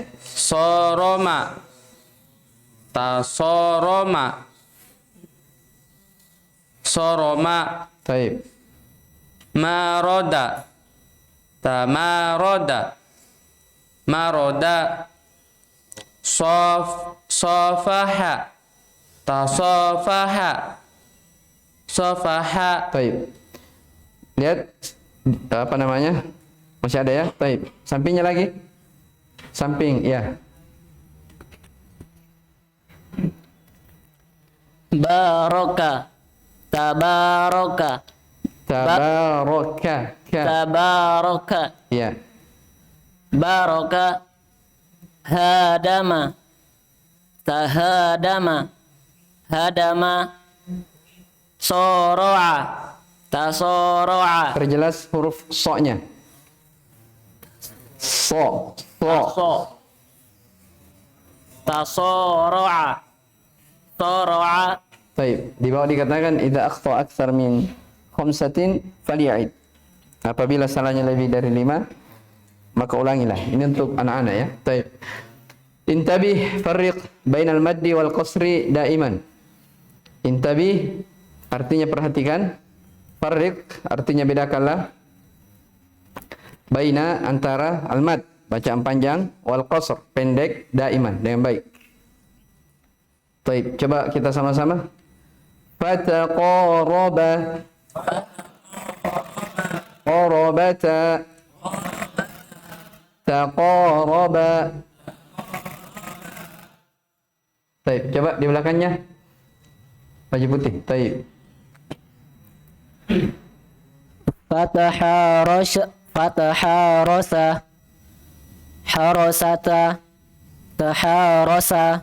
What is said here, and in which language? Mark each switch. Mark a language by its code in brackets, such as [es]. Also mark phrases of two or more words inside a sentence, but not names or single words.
[ar] صرم، تصارم، صرم. [id] Baik. [ar] مرض، تمارض، مرض. صفح، تصافح, صفح, [id] Taib. Lihat apa namanya? Masih ada ya? Taib. Sampingnya lagi. Samping, ya. [ar] برك، تبارك, تبارك. كَ. تبارك, [id] Ya. [ar] برك، هدم, تهادم، هدم، صرع، تصارع, [id] Perjelas huruf so-nya. So. So. [ar] تصا، تصارع، صرع, Taib. [id] Di bawah dikatakan [ar] إذا أخطأ أكثر من خمسة فليعد. [id] Apabila salahnya lebih dari 5, maka ulangilah. Ini untuk anak-anak ya. Taib. [ar] انتبه فرق بين المد والقصر دائما. [id] Intabih artinya perhatikan. Farriq artinya bedakanlah. Baina antara al-mad bacaan panjang wal qasr pendek daiman dengan baik. Taib. Coba kita sama-sama. [ar] فتقارب. قاربت. تقارب. [id] Taib, coba di belakangnya. Baju putih. Taib. [ar] فتحارس، حارست، تحارس,